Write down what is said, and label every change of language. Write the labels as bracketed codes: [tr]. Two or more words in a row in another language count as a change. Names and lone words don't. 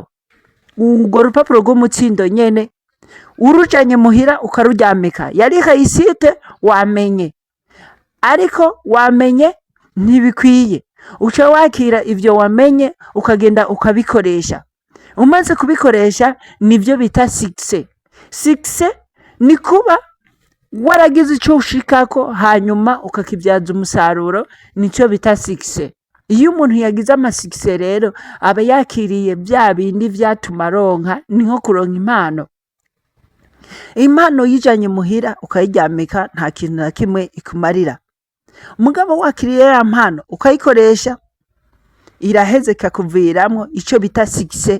[rn] Urwo rupapuro rw'umutsindo nyene urujanye muhira ukaruryamika, yari réussite wamenye. Ariko wamenye ntibikwiye, uca wakira ivyo wamenye ukagenda ukabikoresha. Umaze kubikoresha nivyo bita succès. Succès ni kuba waragize icyo ushikako hanyuma ukakibyaza umusaruro, nicyo bita succès. Iyo umuntu yagize amasuccès rero aba yakiriye bya bindi vyatuma aronka, ni nko kuronka impano. Impano yijanye muhira ukayiryamika nta kintu na kimwe ikumarira. Mugabo wakiriye ya mpano ukayikoresha, iraheze kakuviramwo ico bita succès.